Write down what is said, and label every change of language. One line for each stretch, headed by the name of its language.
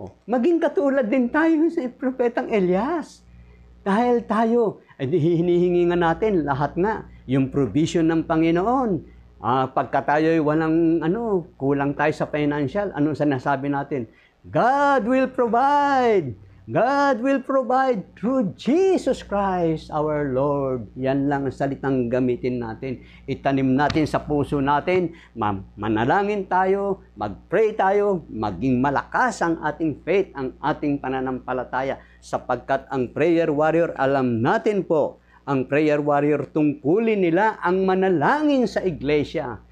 Filipino: Maging katulad din tayo sa propetang Elias. Dahil tayo, hinihingi nga natin lahat nga, yung provision ng Panginoon. Pagka tayo'y walang, kulang tayo sa financial, anong sinasabi natin?
English: God will provide. God will provide through Jesus Christ, our Lord.
Filipino: Yan lang ang salitang gamitin natin. Itanim natin sa puso natin, manalangin tayo, mag-pray tayo, maging malakas ang ating faith, ang ating pananampalataya. Sapagkat ang prayer warrior, alam natin po, ang prayer warrior tungkulin nila ang manalangin sa iglesia.